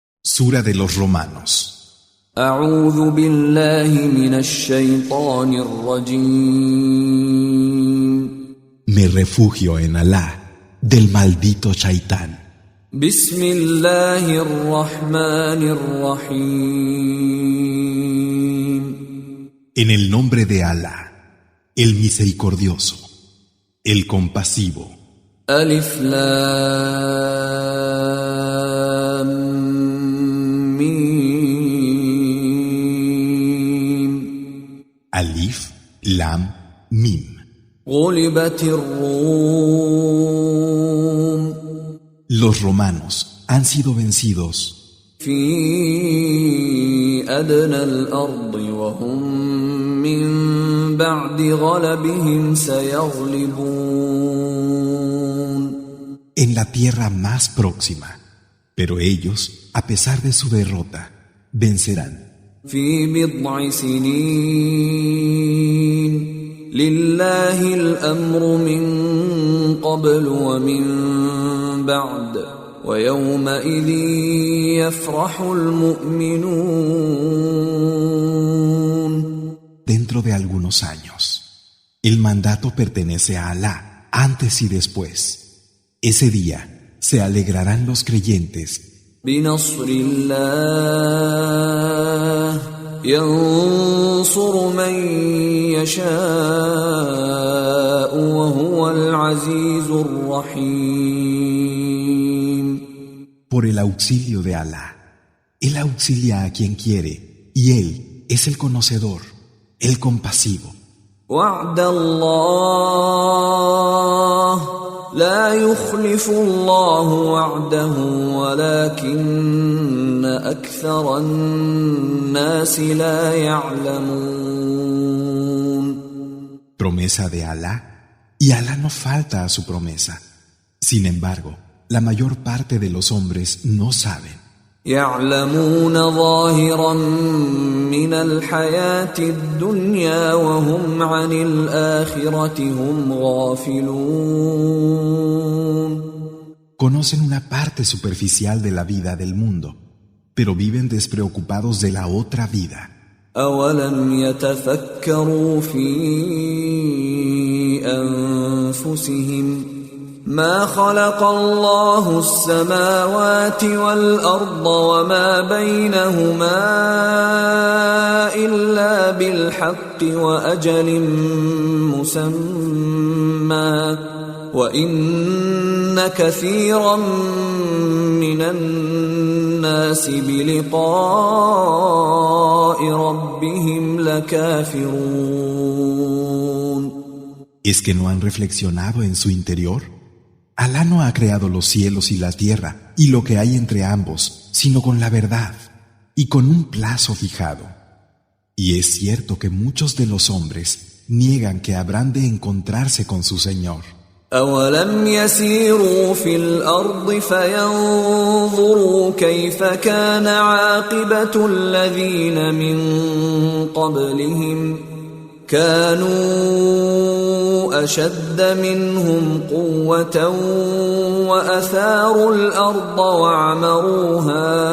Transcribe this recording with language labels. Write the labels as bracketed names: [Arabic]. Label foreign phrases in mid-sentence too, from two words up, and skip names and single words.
[Spanish] Sura de los Romanos. [Arabic] أعوذ بالله من الشيطان الرجيم. [Spanish] Me refugio en Alá del maldito Shaitán. [Arabic] بسم الله الرحمن الرحيم. [Spanish] En el nombre de Alá, el misericordioso, el compasivo. [Arabic] ألف لام ميم. ألف، لام، ميم. غلبت الروم. [Spanish] Los romanos han sido vencidos [Arabic] في أدنى الأرض وهم من بعد غلبهم سيغلبون. [Spanish] en la tierra más próxima, pero ellos, a pesar de su derrota, vencerán. [Arabic] في بضع سنين لله الأمر من قبل ومن بعد ويومئذ يفرح المؤمنون. [Spanish] Dentro de algunos años, el mandato pertenece a Alá, antes y después. Ese día se alegrarán los creyentes [Arabic] بنصر الله ينصر من يشاء وهو العزيز الرحيم. [Spanish] por el auxilio de Alá. Él auxilia a quien quiere, y Él es el conocedor, el compasivo. [Arabic] وعد الله لا يخلف الله وعده ولكن أكثر الناس لا يعلمون. [Spanish] Promesa de Alá, y Alá no falta a su promesa. Sin embargo, la mayor parte de los hombres no saben. [Arabic] يعلمون ظاهرا من الحياة الدنيا وهم عن الآخرة هم غافلون. [Spanish] Conocen una parte superficial de la vida del mundo, pero viven despreocupados de la otra vida. [Arabic] أولم يتفكروا في أنفسهم ما خلق الله السماوات والأرض وما بينهما إلا بالحق وأجل مسمى وإن كثيرا من الناس بلقاء ربهم لكافرون. [Spanish] ¿Es que no han reflexionado en su interior? Alá no ha creado los cielos y la tierra y lo que hay entre ambos, sino con la verdad y con un plazo fijado. Y es cierto que muchos de los hombres niegan que habrán de encontrarse con su Señor. [Arabic] أولم يسيروا في الأرض فينظروا كيف كان عاقبة الذين من قبلهم كانوا أشد منهم قوة وأثاروا الأرض وعمروها